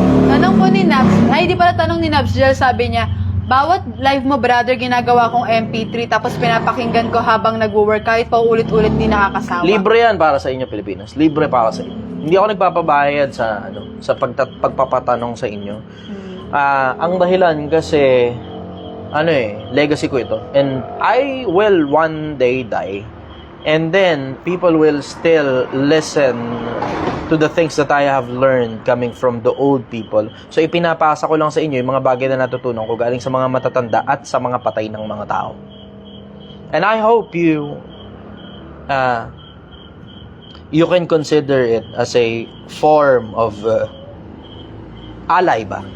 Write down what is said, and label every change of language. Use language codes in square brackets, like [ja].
[tl] Tanong po ni Nabs, di pala tanong ni Nabs, sabi niya, bawat live mo, brother, ginagawa kong MP3 tapos pinapakinggan ko habang nagwo-work kahit pa ulit-ulit di nakakasawa. Libre yan para sa inyo, Pilipinas. Libre para sa inyo. Hindi ako nagpapabayad sa pagpapatanong sa inyo. Ang dahilan kasi legacy ko ito. [en] And I will one day die. And then people will still listen to the things that I have learned coming from the old people. [tl] So ipinapasa ko lang sa inyo yung mga bagay na natutunan ko galing sa mga matatanda at sa mga patay ng mga tao. [en] And I hope you can consider it as a form of alay.